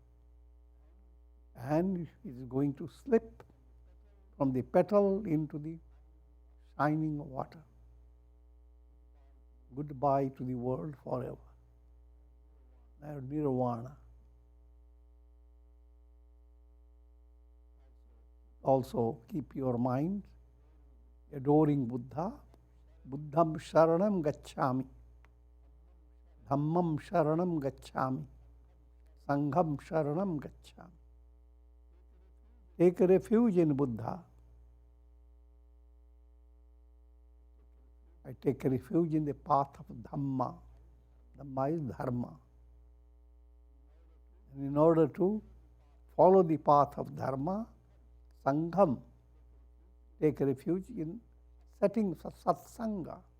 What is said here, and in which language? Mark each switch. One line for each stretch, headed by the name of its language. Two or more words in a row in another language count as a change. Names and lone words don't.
English: And it is going to slip from the petal into the shining water. Goodbye to the world forever. Nirvana. Also, keep your mind adoring Buddha.
Pali: Buddham Sharanam Gacchami. Dhammam Sharanam Gacchami. Sangham Sharanam Gacchami.
English: Take refuge in Buddha. I take refuge in the path of Dhamma. Dhamma is Dharma. And in order to follow the path of Dharma, Sangham, take refuge in settings of Satsanga.